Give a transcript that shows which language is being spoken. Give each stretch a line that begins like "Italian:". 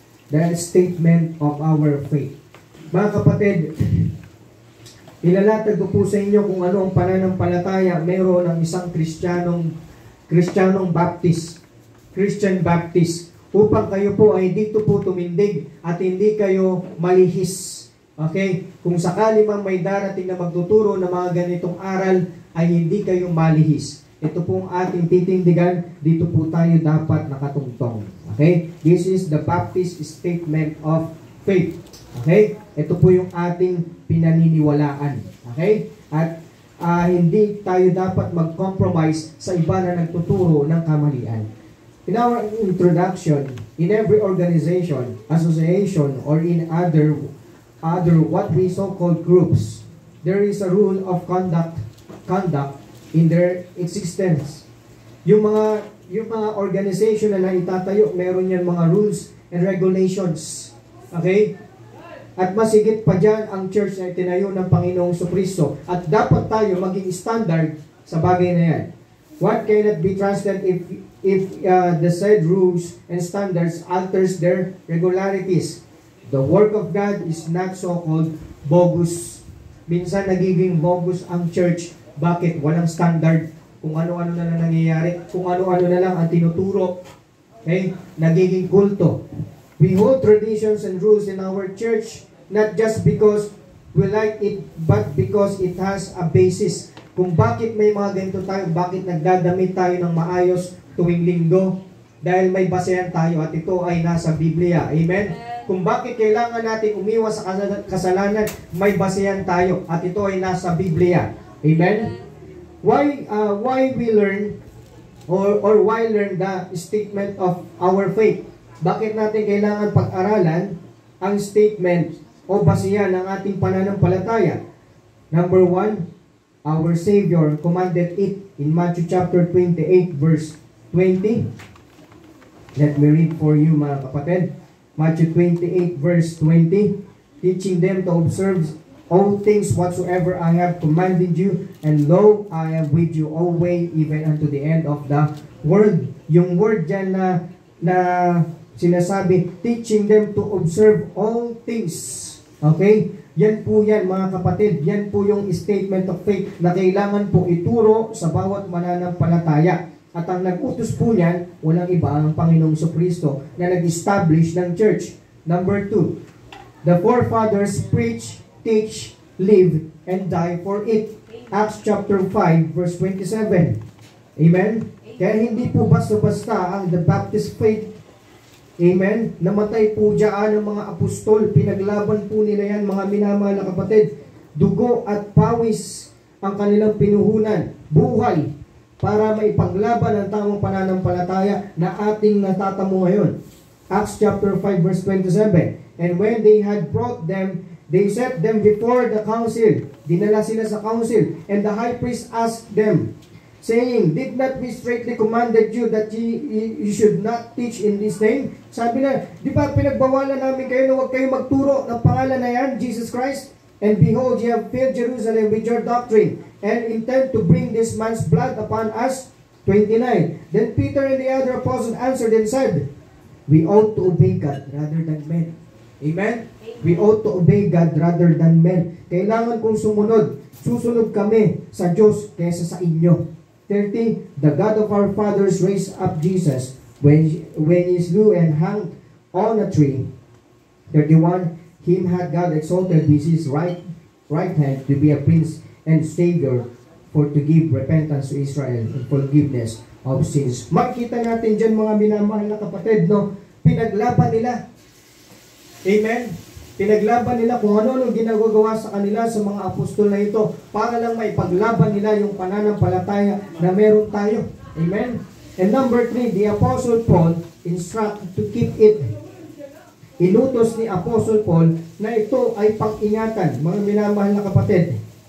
English: The statement of our faith.
Filipino: Mga kapatid, ilalatag ko po sa inyo kung ano ang pananampalataya meron ng isang Kristyanong Baptist, Christian Baptist, upang kayo po ay dito po tumindig at hindi kayo malihis. Okay? Kung sakali mang may darating na magtuturo ng mga ganitong aral, ay hindi kayo malihis. Ito pong ating titindigan, dito po tayo dapat nakatungtong. Okay?
English: This is the Baptist statement of faith.
Filipino: Okay? Ito po yung ating pinaniniwalaan. Okay? At hindi tayo dapat mag-compromise sa iba na nagtuturo ng kamalian.
English: In our introduction, in every organization, association, or in other what we so-called groups, there is a rule of conduct in their existence.
Filipino: Yung mga organization na naitatayo, meron yan mga
English: rules and regulations.
Filipino: Okay? At masigit pa dyan ang church na itinayo ng Panginoong Kristo. At dapat tayo maging standard sa bagay na yan.
English: What cannot be trusted if the said rules and standards alters their regularities? The work of God is not so-called bogus.
Filipino: Minsan nagiging bogus ang church. Bakit? Walang standard. Kung ano-ano na lang nangyayari. Kung ano-ano na lang ang tinuturo. Okay? Nagiging kulto.
English: We hold traditions and rules in our church not just because we like it, but because it has a basis.
Filipino: Kung bakit may mga ganito tayo, bakit nagdadamit tayo ng maayos tuwing linggo? Dahil may basehan tayo at ito ay nasa Biblia. Amen? Kung bakit kailangan natin umiwas sa kasalanan, may basehan tayo at ito ay nasa Biblia. Amen?
English: Why we learn or why learn the statement of our faith?
Filipino: Bakit natin kailangan pag-aralan ang statement o basehan ng ating pananampalataya?
English: Number 1, our Savior commanded it in Matthew chapter 28 verse 20. Let me read for you,
Filipino: mga kapatid.
English: Matthew 28 verse 20. Teaching them to observe all things whatsoever I have commanded you, and lo, I am with you always, even unto the end of the world.
Filipino: Yung word dyan na sinasabi,
English: teaching them to observe all things.
Filipino: Okay? Yan po yan, mga kapatid. Yan po yung statement of faith na kailangan po ituro sa bawat mananampalataya. At ang nag-utos po niyan, walang iba ang Panginoong Kristo na nag-establish ng church.
English: Number 2, the forefathers preach, teach, live, and die for it. Acts chapter 5 verse 27. Amen?
Filipino: Kaya hindi po basta-basta ang
English: the Baptist faith.
Filipino: Amen? Namatay po dyan ang mga apostol. Pinaglaban po nila yan, mga minamahal na kapatid. Dugo at pawis ang kanilang pinuhunan. Buhay para maipaglaban ang tamang pananampalataya na ating natatamo ngayon.
English: Acts chapter 5 verse 27. And when they had brought them, they set them before the council.
Filipino: Dinala sila sa council.
English: And the high priest asked them, saying, did not we straitly commanded you that you should not teach in this name? Sabi na, di ba pinagbawalan namin kayo na huwag kayo magturo ng pangalan na yan, Jesus Christ? And behold, ye have filled Jerusalem with your doctrine, and intend to bring this man's blood upon us. 29. Then Peter and the other apostles answered and said, we ought to obey God rather than men. Amen? We ought to obey God rather than men.
Filipino: Kailangan kong susunod kami sa Diyos kaysa sa inyo.
English: 30, the God of our fathers raised up Jesus when he slew and hung on a tree. 31, him had God exalted with his right hand to be a prince and savior, for to give repentance to Israel and forgiveness of sins.
Filipino: Makita natin dyan, mga minamahal na kapatid, no? Pinaglaban nila. Amen? Pinaglaban nila kung ano ginagawa sa kanila sa mga apostol na ito para lang maipaglaban nila yung pananampalataya na meron tayo. Amen?
English: And number 3, the Apostle Paul instruct to keep it.
Filipino: Inutos ni Apostle Paul na ito ay pang-ingatan, mga minamahal na kapatid.